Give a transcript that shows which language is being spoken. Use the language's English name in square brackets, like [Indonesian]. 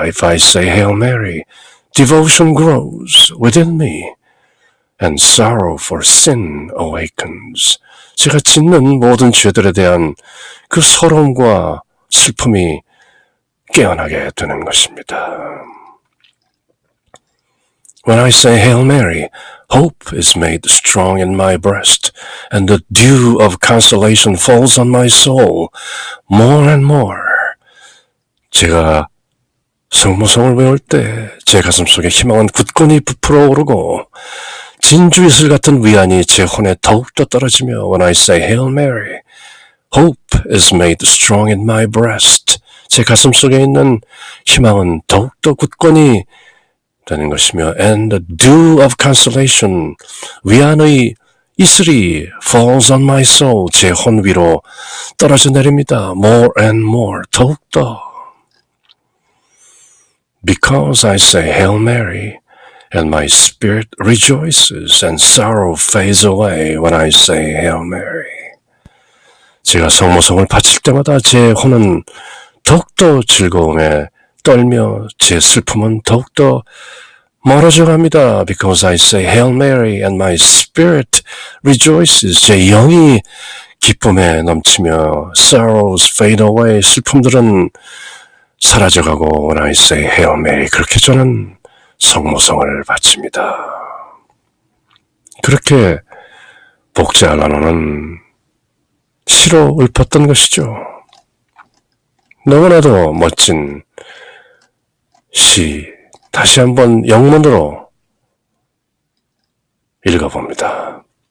[English] If I say Hail Mary, devotion grows within me and sorrow for sin awakens. [Korean] 제가 짓는 모든 죄들에 대한 그 서러움과 슬픔이 깨어나게 되는 것입니다. [English] When I say Hail Mary, hope is made strong in my breast, and the dew of consolation falls on my soul more and more. [Korean] 제가 성모성을 외울 때 제 가슴 속에 희망은 굳건히 부풀어 오르고 진주이슬 같은 위안이 제 혼에 더욱더 떨어지며 [English] When I say Hail Mary, hope is made strong in my breast. [Korean] 제 가슴 속에 있는 희망은 더욱더 굳건히 되는 것이며 [English] And the dew of consolation, [Korean] 위안의 이슬이 [English] falls on my soul, [Korean] 제 혼 위로 떨어져 내립니다. [English] More and more, 더욱더. Because I say Hail Mary, and my spirit rejoices, and sorrow fades away when I say Hail Mary. [Korean] 제가 성모성을 바칠 때마다 제 혼은 더욱더 즐거움에 떨며 제 슬픔은 더욱더 멀어져 갑니다. [English] Because I say Hail Mary and my spirit rejoices. [Korean] 제 영이 기쁨에 넘치며 [English] sorrows fade away. [Korean] 슬픔들은 사라져가고 [English] when I say Hail Mary. [Korean] 그렇게 저는 성모성을 바칩니다. 그렇게 복자 알라노는 시로 읊었던 것이죠. 너무나도 멋진 시, 다시 한번 영문으로 읽어봅니다.